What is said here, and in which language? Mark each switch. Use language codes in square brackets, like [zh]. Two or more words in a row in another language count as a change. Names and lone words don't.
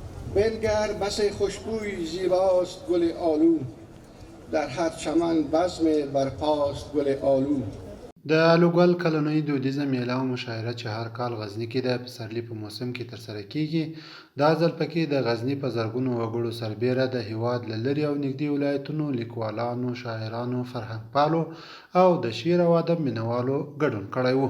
[fa] بنگر بس خوشبوی زیباست گل آلو، در هر چمن بزم برپاست گل آلو. [ps] د الوګل کلنۍ دودیزه میله او مشاعره چې هر کال غزني کې د پسرلي په موسم کې ترسره کیږي، دا ځل پکې د غزني په زرګونو وګړو سربیره د هیواد له لرې او نږدې ولایتونو لیکوالانو، شاعرانو، فرهنګپالو او د شعر او ادب مینوالو ګډون کړی و.